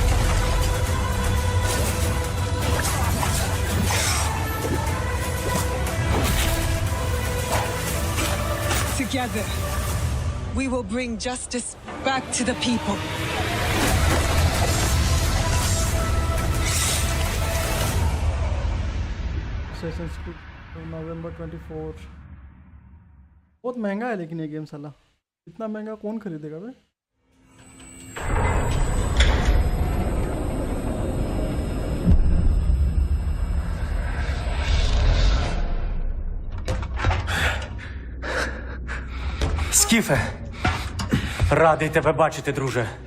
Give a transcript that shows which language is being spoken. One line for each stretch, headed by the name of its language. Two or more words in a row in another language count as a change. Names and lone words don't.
English: Together, we will bring justice back to the people. Assassin's Creed November 24.
Hindi: बहुत महंगा है लेकिन ये गेम साला इतना महंगा कौन खरीदेगा बे
Ukrainian: Скіфе, радий тебе бачити, друже.